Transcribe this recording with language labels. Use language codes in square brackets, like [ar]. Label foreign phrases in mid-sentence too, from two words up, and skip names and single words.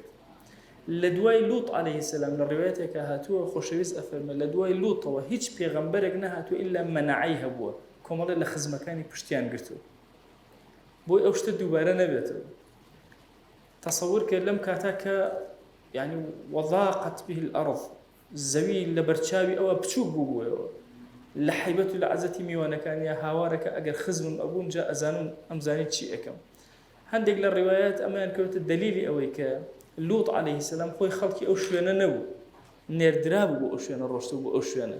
[ckb] لە دوای لوط [ar] عەلەیه السلام [ckb] لە ڕیوایەتێکە هاتووە خۆشەویست ئەفەرمێ لە دوای لوطەوە هیچ پێغەمبەرێک نەهاتووە ئیلا مەنەعەی هەبووە، کۆمەڵێ لە خزمەکانی پشتیان گرتووە بۆی ئەو شتە دووبارە نەبێتەوە. تەسەوور کرد لەم کاتا کە [ar] يعني وضاقت به الأرض، [ckb] زەوی لە بەرچاوی ئەوە بچووک بووبووەوە، لە حەیبەت و لە عەزەتی میوانەکانیە هاوارەکە ئەگەر خزمم ئەبوون جا ئەزانون ئەمزانی چی ئەەکەم. هەندێک لە ڕیوایەت ئەمەیان کەوتە دەلیلی ئەوەی کە لوط [ar] عەلەیه السلام [ckb] خۆی خەڵکی ئەو شوێنە نەبوو، نێردرا بوو بۆ ئەو شوێنە، ڕۆشتوو بۆ ئەو شوێنە.